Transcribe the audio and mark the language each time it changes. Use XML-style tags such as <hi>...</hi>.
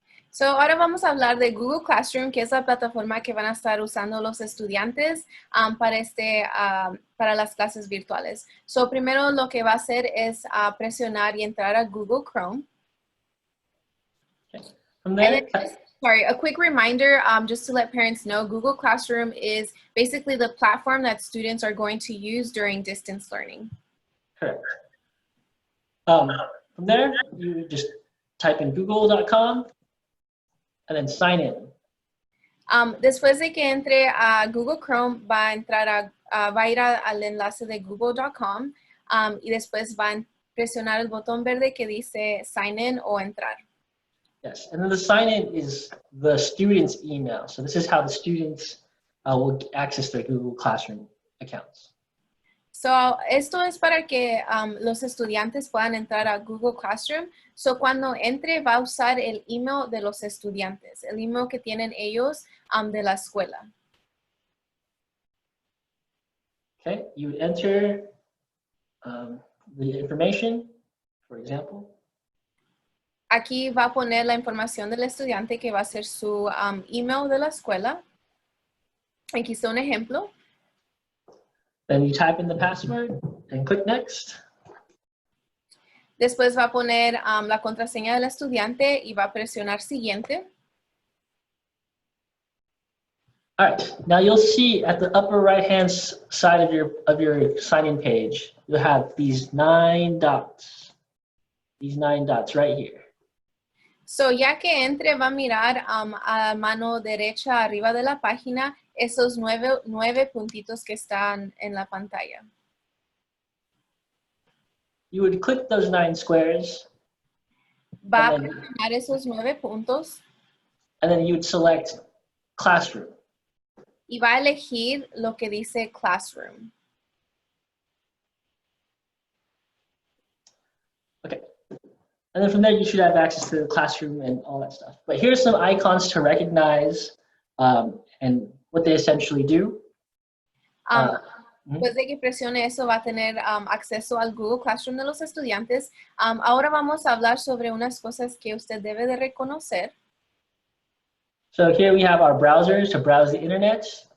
<es>So ahora vamos a hablar de Google Classroom, que es la plataforma que van a estar usando los estudiantes para las clases virtuales. So primero lo que va a hacer es presionar y entrar a Google Chrome.</es> <en>Okay. From there, sorry, a quick reminder, just to let parents know, Google Classroom is basically the platform that students are going to use during distance learning. Correct. From there, you just type in google.com and then sign in.</en> <es>Después de que entre a Google Chrome, va a ir al enlace de google.com y después va a presionar el botón verde que dice</es> <en>sign in</en> <es>o entrar.</es> <en>Yes, and then the sign in is the student's email. So this is how the students will access their Google Classroom accounts.</en> <es>So, esto es para que los estudiantes puedan entrar a Google Classroom. So, cuando entre, va a usar el email de los estudiantes, el email que tienen ellos de la escuela.</es> <en>Okay, you would enter the information, for example.</en> <es>Aquí va a poner la información del estudiante que va a ser su email de la escuela. Aquí está un ejemplo.</es> <en>Then you type in the password and click next.</en> <es>Después va a poner la contraseña del estudiante y va a presionar siguiente.</es> <en>All right, now you'll see at the upper right-hand side of your sign-in page, you'll have these 9 dots. these 9 dots right here.</en> <es>So, ya que entre, va a mirar a mano derecha arriba de la página esos nueve puntitos que están en la pantalla.</es> <en>You would click those 9 squares.</en> <es>Va a presionar esos 9 puntos.</es> <en>And then you would select classroom.</en> <es>Y va a elegir lo que dice classroom.</es> <en>Okay. And then from there, you should have access to the classroom and all that stuff. But here's some icons to recognize and what they essentially do.</en> <es>Después de que presione eso, va a tener acceso al Google Classroom de los estudiantes. Ahora vamos a hablar sobre unas cosas que usted debe de reconocer.</es> <en>So here we have our browsers to browse the internet.</en>